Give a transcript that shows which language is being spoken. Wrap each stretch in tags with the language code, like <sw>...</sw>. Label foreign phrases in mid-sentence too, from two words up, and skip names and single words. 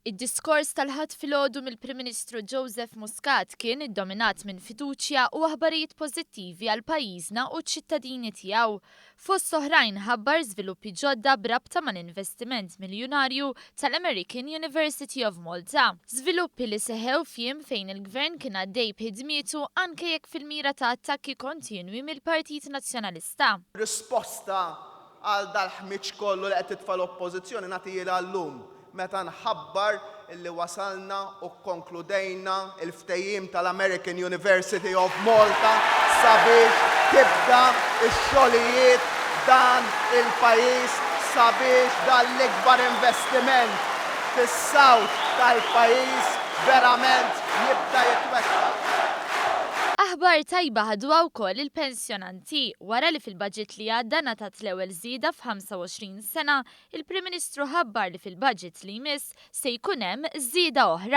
<mt>Id-diskors tal-ħadd filgħodu mill-Prim Ministru Joseph Muscat kien iddominat minn fiduċja u aħbarijiet pożittivi għal pajjiżna u ċ-ċittadini tiegħu. Fost oħrajn ħabbar żviluppi ġodda b'rabta mal-investiment miljonarju tal-American University of Malta. Żviluppi li seħew f'jiem fejn il-Gvern kien għaddej b'ħidmietu anke jekk fil-mira ta' attakki kontinwi mill-Partit Nazzjonalista. Risposta għal dal-ħmiġ kollu li qed titfa' l-oppożizzjoni nagħtihilha llum meta nħabbar illi wasalna u konkludejna il-ftehim tal-American University of Malta sabiex tibda x-xogħlijiet dan il-pajjiż sabiex dan l-ikbar investiment fis-sawt tal-pajjiż verament jibda jitwettaq. Aħbar tajba ħadwa wkoll il-pensjonanti wara li fil-budget li għadda ngħatat l-ewwel żieda f'25 sena, il-Prim Ministru ħabbar li fil-budget li jmiss se jkun hemm żieda oħra.</mt>